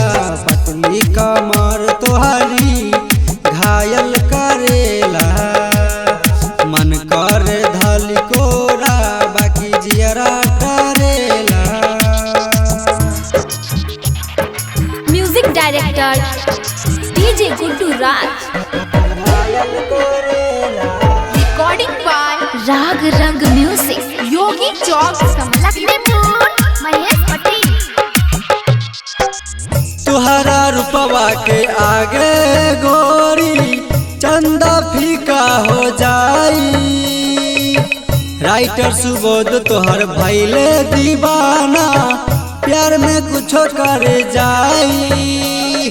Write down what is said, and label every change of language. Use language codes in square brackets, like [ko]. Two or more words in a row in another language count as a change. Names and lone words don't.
[bho] पतली कमर तोहरी घायल करेला, मन करे धाली कोरा बाकी जियरा डरेला। [en] Music director DJ Guddu Raj. Recording by Rag Rang Music. Yogi Chowk, Lakshmipur, Mahesh Patel. [bho] तुहरा रूपवा के आगे गोरी चंदा फीका हो जाई। राइटर सुबोध तोहर भैले दीवाना, प्यार में कुछो कर जाई।